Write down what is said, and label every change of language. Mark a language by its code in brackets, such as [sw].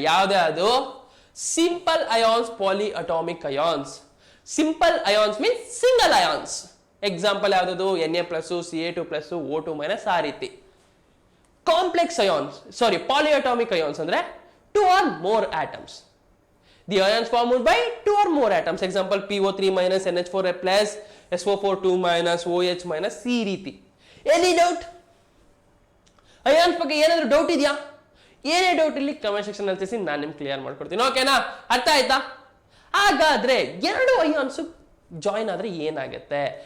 [kn] ಯಾವ್ದು? Simple ions, ಪಾಲಿ atomic ions. Simple ions means single ions. Example ಯಾವ್ದು? Na+, Ca2+, O2 minus, ಆ ರೀತಿ. Complex ions, ಪಾಲಿಅಟಾಮಿಕ್ ions ಅಂದ್ರೆ 2 or more atoms. [en] The ions formed by 2 or more atoms. Example PO3 minus NH4 plus, [kn] SO4 2 minus OH minus ಈ ರೀತಿ. Any doubt? Ions ಬಗ್ಗೆ ಏನಾದ್ರು doubt ಇದೆಯಾ? ಏನೇ ಡೌಟ್ ಇಲ್ಲಿ ಕಮೆಂಟ್ ಸೆಕ್ಷನ್ ಅಲ್ಲಿ ತಿಳಿಸಿ, ನಾನು ನಿಮ್ಗೆ ಕ್ಲಿಯರ್ ಮಾಡ್ಕೊಡ್ತೀನಿ. ಓಕೆನಾ? ಅರ್ಥ ಆಯ್ತಾ? ಹಾಗಾದ್ರೆ ಎರಡು ಅಯಾನ್ಸ್ ಜಾಯಿನ್ ಆದ್ರೆ ಏನಾಗುತ್ತೆ?